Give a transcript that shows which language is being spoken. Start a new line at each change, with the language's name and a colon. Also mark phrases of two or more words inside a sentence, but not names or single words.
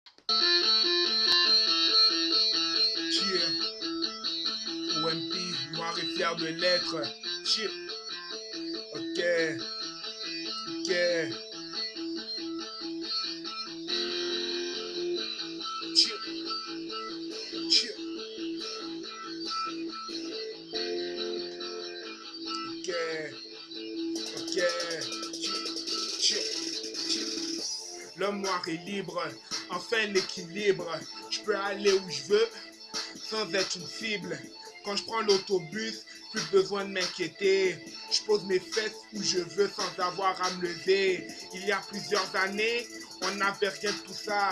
English: Cheer.
French: OMP, noir et fier de l'être.
English: Cheer. Ok. Ok. Cheer. Cheer. Ok. Ok. Cheer. Cheer. Cheer.
French: L'homme noir est libre. Enfin l'équilibre. Je peux aller où je veux sans être une cible. Quand je prends l'autobus, plus besoin de m'inquiéter. Je pose mes fesses où je veux sans avoir à me lever. Il y a plusieurs années, on n'avait rien de tout ça.